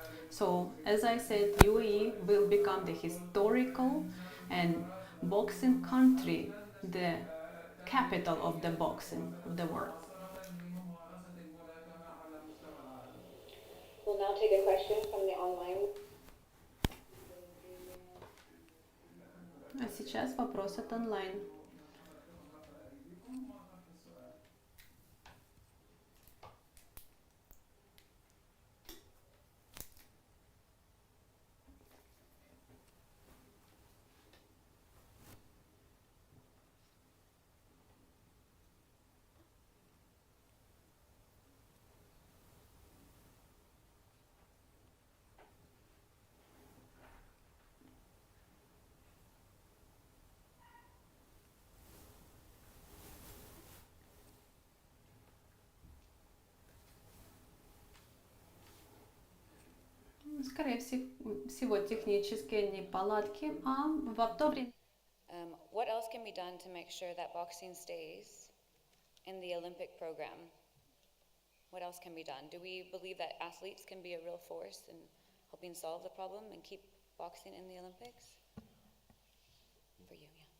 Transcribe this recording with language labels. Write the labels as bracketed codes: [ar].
[en] So, as I said, UAE will become the historical and boxing country, the capital of the boxing of the world. We'll now take a question from the online. [ru] А сейчас вопрос от онлайн. Скорее всего, технические неполадки, а в то время... [en] What else can be done to make sure that boxing stays in the Olympic program? What else can be done? Do we believe that athletes can be a real force in helping solve the problem and keep boxing in the Olympics? For you, yeah.